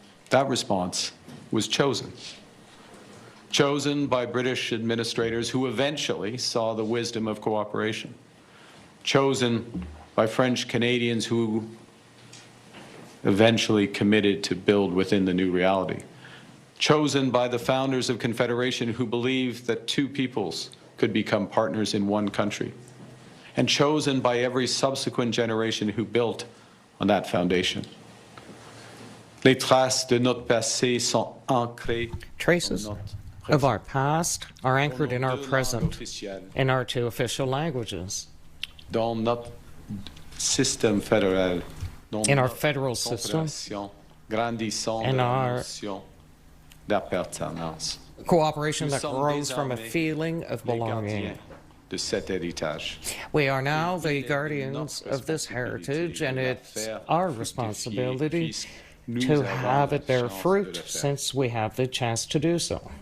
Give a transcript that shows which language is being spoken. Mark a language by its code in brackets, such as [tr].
[en] That response was chosen by British administrators who eventually saw the wisdom of cooperation, chosen by French Canadians who eventually committed to build within the new reality, chosen by the founders of Confederation who believed that two peoples could become partners in one country, and chosen by every subsequent generation who built on that foundation. [fr] Les traces de notre passé sont ancrées. [en] Traces of our past are anchored in our present, in our two official languages, [fr] dans notre système fédéral, [en] in our federal system, and our [fr] d'appartenance. [en] cooperation that grows from a feeling of belonging. [fr] De cet héritage. [en] We are now the guardians of this heritage, and it's our responsibility to have it bear fruit, since we have the chance to do so.